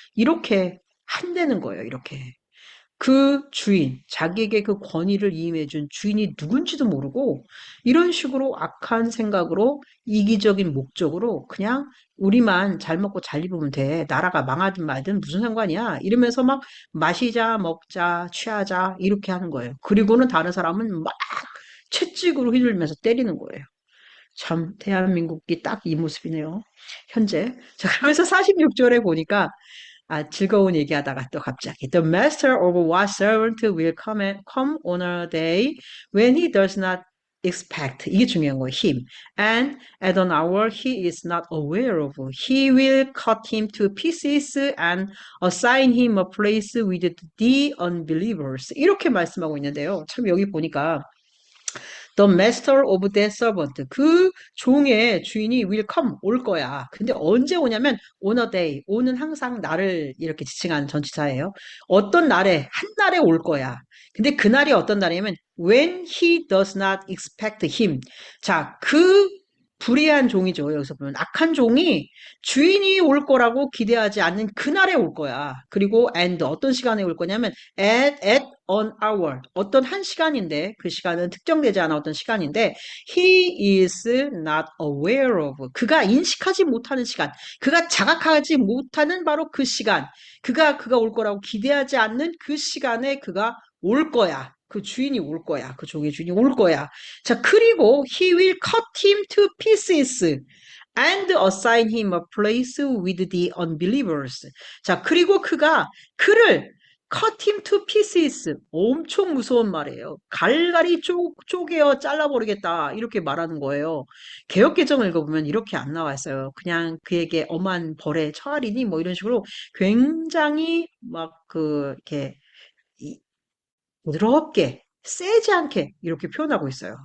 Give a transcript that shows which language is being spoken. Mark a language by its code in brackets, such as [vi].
[ko] 이렇게 한다는 거예요, 이렇게. 그 주인, 자기에게 그 권위를 위임해준 주인이 누군지도 모르고 이런 식으로 악한 생각으로 이기적인 목적으로 그냥 우리만 잘 먹고 잘 입으면 돼. 나라가 망하든 말든 무슨 상관이야. 이러면서 막 마시자, 먹자, 취하자 이렇게 하는 거예요. 그리고는 다른 사람은 막 채찍으로 휘둘면서 때리는 거예요. 참 대한민국이 딱 이 모습이네요. 현재. 자, 그러면서 46절에 보니까 즐거운 얘기하다가 또 갑자기 [en] The master of what servant will come on a day when he does not expect. [ko] 이게 중요한 거예요. him. [en] And at an hour he is not aware of. He will cut him to pieces and assign him a place with the unbelievers. [ko] 이렇게 말씀하고 있는데요. 참 여기 보니까 [en] The master of that servant. [ko] 그 종의 주인이 [en] will come, [ko] 올 거야. 근데 언제 오냐면 [en] on a day. [ko] 오는 항상 날을 이렇게 지칭하는 전치사예요. 어떤 날에, 한 날에 올 거야. 근데 그 날이 어떤 날이냐면 [en] when he does not expect him. [ko] 자, 그 불의한 종이죠. 여기서 보면 악한 종이 주인이 올 거라고 기대하지 않는 그날에 올 거야. 그리고 and 어떤 시간에 올 거냐면 [en] at an hour. [ko] 어떤 한 시간인데 그 시간은 특정되지 않아 어떤 시간인데 [en] he is not aware of. [ko] 그가 인식하지 못하는 시간. 그가 자각하지 못하는 바로 그 시간. 그가 올 거라고 기대하지 않는 그 시간에 그가 올 거야. 그 주인이 올 거야. 그 종의 주인이 올 거야. 자, 그리고 [en] he will cut him to pieces and assign him a place with the unbelievers. [ko] 자, 그리고 그가 그를 [en] cut him to pieces. [ko] 엄청 무서운 말이에요. 갈갈이 쪼개어 잘라버리겠다. 이렇게 말하는 거예요. 개역개정 읽어보면 이렇게 안 나와 있어요. 그냥 그에게 엄한 벌에 처하리니 뭐 이런 식으로 굉장히 막 이렇게 부드럽게, 세지 않게 이렇게 표현하고 있어요.